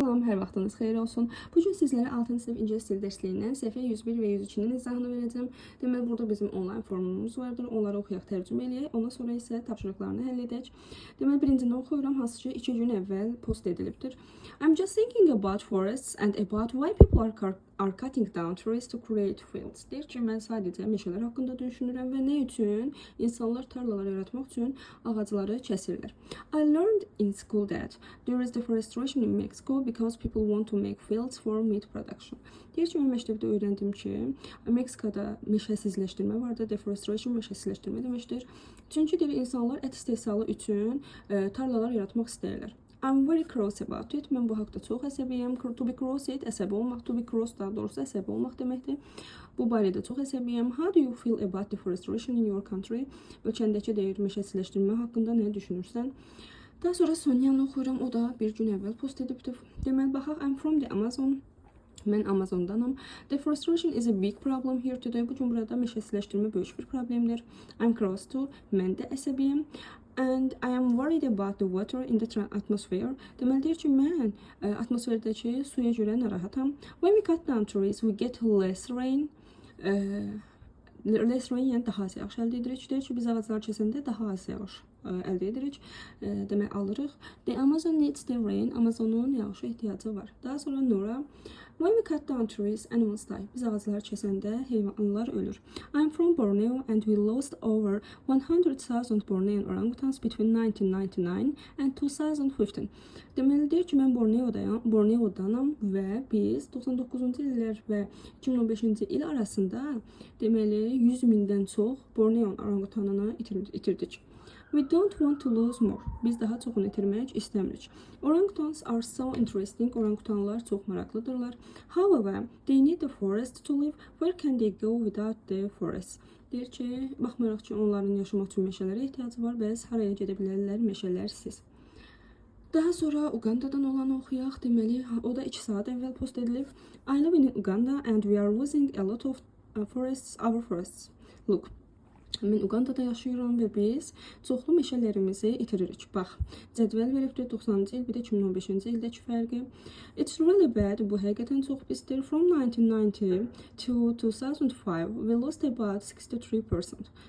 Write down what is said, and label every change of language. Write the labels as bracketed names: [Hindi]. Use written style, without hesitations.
[Azerbaijani] salam, hər vaxtınız xeyir olsun. Bu gün sizlərə 6-cı sinif ingilis dil dərsliyindən səhifə 101 və 102-nin izahını verəcəm. Deməli, burada bizim onlayn formumuz vardır. Onları oxuyaq, tərcümə eləyək. Ondan sonra isə tapşırıqlarını həll edək. Deməli, birincini oxuyuram, hansı ki 2 gün əvvəl post edilibdir. [English] I'm just thinking about forests and about why people are cutting down trees to create fields. [Azerbaijani] Deyir ki, mən sadəcə meşələr haqqında düşünürəm və nə üçün insanlar tarlalar yaratmaq üçün ağacları kəsirlər. [English] I learned in school that there is deforestation in Mexico because people want to make fields for meat production. [Azerbaijani] Deyir ki, mən məktəbdə öyrəndim ki, Meksikada meşəsizləşdirmə vardır. Deforestation meşəsizləşdirmə deməkdir. Çünki deyir, insanlar ət istehsalı üçün tarlalar yaratmaq istəyirlər. [English] I'm very cross about it. [Azerbaijani] Mən bu haqda çox əsəbiyəm. [English] To be cross it, [Azerbaijani] əsəbi olmaq. To be cross, daha doğrusu əsəbi olmaq deməkdir. Bu barədə çox əsəbiyəm. [English] How do you feel about deforestation in your country? [Azerbaijani] Ölkəndəki deyir, meşəsizləşdirmə haqqında nə düşünürsən? Daha sonra Sonyanı oxuyuram. O da bir gün əvvəl post edibdir. Deməli, baxaq, [English] I'm from the Amazon. [Azerbaijani] Mən Amazondanam. [English] Deforestation is a big problem here today. [Azerbaijani] Bu gün burada meşəsizləşdirmə böyük bir problemdir. [English] I'm cross too. [Azerbaijani] Mən də əsəbiyəm. [English] And I am worried about the water in the atmosphere. [Azerbaijani] Deməli deyir ki, mən atmosferdəki suya görə narahatam. [English] When we cut down trees, we get less rain. Less rain, [Azerbaijani] yəni daha az yağış əldə edirik. Deyir ki, biz ağaclar kəsəndə daha az yağış əldə edirik. Demək alırıq. [English] The Amazon needs the rain. [Azerbaijani] Amazonun yağışa ehtiyacı var. Daha sonra Nora. [English] When we cut down trees, animals die. [Azerbaijani] Biz ağacları kəsəndə heyvanlar ölür. [English] I'm from Borneo and we lost over 100,000 Bornean orangutans between 1999 and 2015. [Azerbaijani] Deməli deyir ki, mən Borneodanam və biz 99-cu illər və 2015-ci il arasında deməli 100.000-dən çox Borneo orangutanını itirdik. [English] We don't want to lose more. [Azerbaijani] Biz daha çoxunu itirmək istəmirik. [English] Orangutans are so interesting. [Azerbaijani] Orangutanlar çox maraqlıdırlar. [English] However, they need the forest to live. Where can they go without the forest? [Azerbaijani] Deyir ki, baxmayaraq ki, onların yaşamaq üçün meşələrə ehtiyacı var. Bəs haraya gedə bilərlər meşələrsiz? Daha sonra Uganda'dan olanı oxuyaq. Deməli, o da 2 saat əvvəl post edilib. [English] I live in Uganda and we are losing a lot of our forests. Look. [Azerbaijani] Mən Uganda'da yaşayıram və biz çoxlu meşələrimizi itiririk. Bax, cədvəl veribdir 90-cı il, bir də 2015-ci ildəki fərqi. [English] It's really bad. [Azerbaijani] Bu həqiqətən çox pisdir. [English] From 1990 to 2005, we lost about 63%.